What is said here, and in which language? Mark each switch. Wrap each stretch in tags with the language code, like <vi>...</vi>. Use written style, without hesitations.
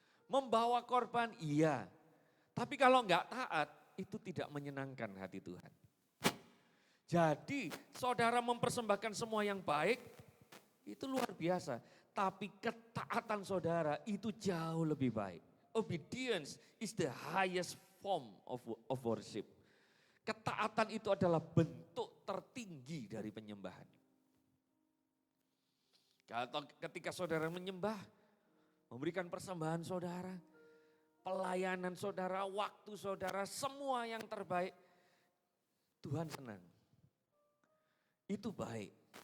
<id>Membawa korban iya. Tapi kalau enggak taat itu tidak menyenangkan hati Tuhan. Jadi saudara mempersembahkan semua yang baik itu luar biasa. Tapi ketaatan saudara itu jauh lebih baik.</id> <en>Obedience is the highest form of worship.</en> <id>Ketaatan itu adalah bentuk tertinggi dari penyembahan. Ketika saudara menyembah, memberikan persembahan saudara, pelayanan saudara, waktu saudara, semua yang terbaik, Tuhan senang. Itu baik.</id>